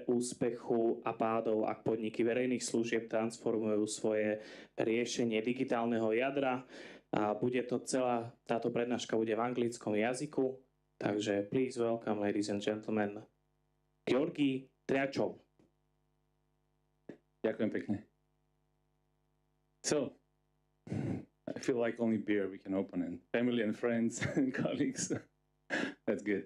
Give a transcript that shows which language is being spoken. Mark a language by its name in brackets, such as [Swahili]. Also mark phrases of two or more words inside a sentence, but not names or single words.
[Slovak] úspechu a pádov, ak podniky verejných služieb transformujú svoje riešenie digitálneho jadra. A bude to táto prednáška bude v anglickom jazyku. [English] Takže please welcome, ladies and gentlemen, Gjorgi Trajčov. [Slovak] Ďakujem pekne. [English] So, I feel like only beer we can open and family and friends and colleagues. That's good.